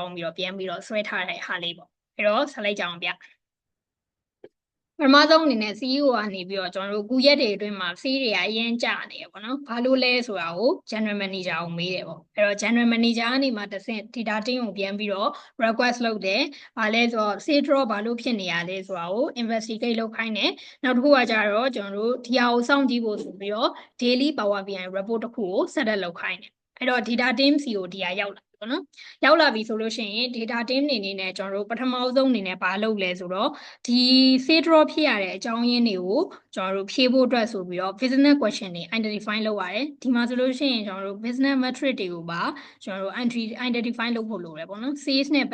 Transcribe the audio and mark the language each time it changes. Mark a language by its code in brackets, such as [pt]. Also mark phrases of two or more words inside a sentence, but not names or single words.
[my] င်းပြီးတော့ပြန်ပြီးတော့ဆွဲထားတဲ့ဟာလေးပေါ့အဲ့တော့ဆက်လိုက်ကြအောင်ဗျပထမဆုံးအနေနဲ့ CEO ကနေပြီးတော့ကျွန်တော်တို့ခုရက်တွေအတွင်းမှာဆေးတွေကအရင်ကျနေရပေါ့နော်။ဘာလို့လဲဆိုတာကို [en] General Manager [my] ကိုမေးတယ်ပေါ့။အဲ့တော့ [en] General Manager [my] ကနေမှတစ်ဆင့် [en] data team [my] ကိုပြန်ပြီးတော့ request လုပ်တယ်။ဘာလဲဆိုတော့ [en] sale draw [my] ဘာလို့ဖြစ်နေရလဲဆိုတာကို investigate လုပ်ခိုင်းတယ်။နောက်တစ်ခုကကြတော့ကျွန်တော်တို့ဒီဟာကိုစောင့်ကြည့်ဖို့ဆိုပြီးတော့ [en] daily Power BI report [my] တစ်ခုကို [en] set up [my] လုပ်ခိုင်းတယ်။အဲ့တော့ [en] data team [my] စီကိုဒီဟာ ရောက်လာပေါ့နော်။ရောက်လာပြီဆိုလို့ရှိရင် [en] data team [my] အနေနဲ့ကျွန်တော်တို့ပထမဆုံးအနေနဲ့ဘာလုပ်လဲဆိုတော့ဒီ [en] save draw [my] ဖြစ်ရတဲ့အကြောင်းရင်းတွေကိုကျွန်တော်တို့ဖြေဖို့ အတွက်ဆိုပြီးတော့ [en] business question [my] တွေ identify လုပ်ရတယ်ဒီမှာဆိုလို့ရှိရင်ကျွန်တော်တို့ [en] business metric [my] တွေကိုပါကျွန်တော်တို့ identify လုပ်ဖို့လိုတယ်ပေါ့နော် sales နဲ့